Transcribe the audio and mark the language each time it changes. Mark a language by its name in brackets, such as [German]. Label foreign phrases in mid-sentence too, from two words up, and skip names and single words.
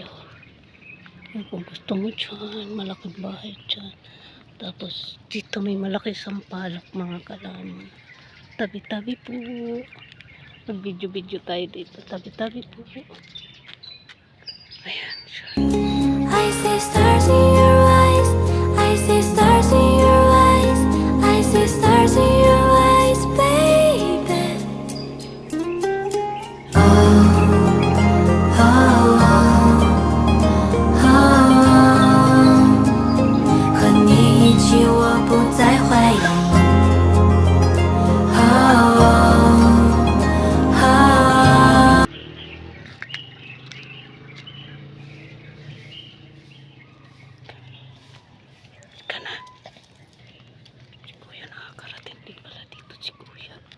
[Filipino] Oh. Ayan, kung gusto mo dyan, malaking bahay dyan. Tapos, dito may malaki sampalok mga kalaman. Tabi-tabi po. Mag-video-video tayo dito. Tabi-tabi po. Ayan. [English] I see stars in your eyes. I see stars in your eyes. I see stars in your eyes, baby. Oh, oh, oh, oh. [Chinese] 和你一起，我不再怀疑。Oh, oh, oh. [Filipino] Kana. Si Kuya nakakarating din pala dito si Kuya.